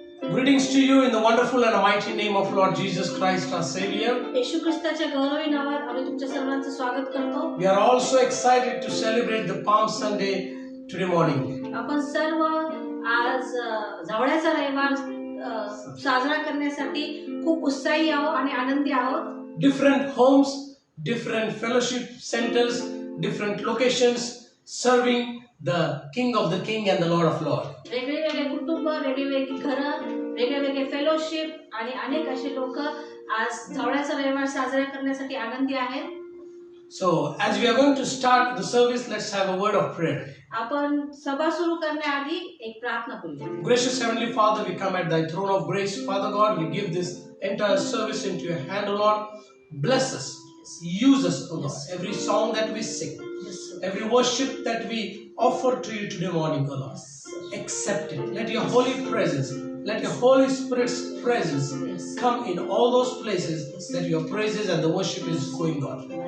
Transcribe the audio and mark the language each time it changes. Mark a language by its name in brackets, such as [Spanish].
[English] Greetings to you in the wonderful and mighty name of Lord Jesus Christ our Savior. [Marathi] येशू ख्रिस्ताच्या गौरवी नावात आम्ही तुमच्या सर्वांचं स्वागत करतो. [English] We are also excited to celebrate the Palm Sunday today morning. [Marathi] आपण सर्व आज जावळ्याचा रविवार साजरा करण्यासाठी खूप उत्साही आहोत आणि आनंदी आहोत. [English] Different homes, different fellowship centers, different locations serving the King of the King and the Lord of Lords. [Marathi] वेगवेगळे कुटुंब, वेगवेगळी घरं, वेगवेगळे फेलोशिप आणि अनेक असे लोक आज जावळ्याचा रविवार साजरा करण्यासाठी आनंदी आहेत. [English] So, as we are going to start the service, let's have a word of prayer. [Marathi] आपण सभा सुरू करण्याआधी एक प्रार्थना करूया. [English] Gracious Heavenly Father, we come at Thy throne of grace. Father God, we give this entire service into Your hand, O Lord. Bless us. Use us, O Lord. Every song that we sing, every worship that we offer to You today morning, O Lord. Accept it. Let Your holy presence, let Your Holy Spirit's presence come in all those places that Your praises and the worship is going on.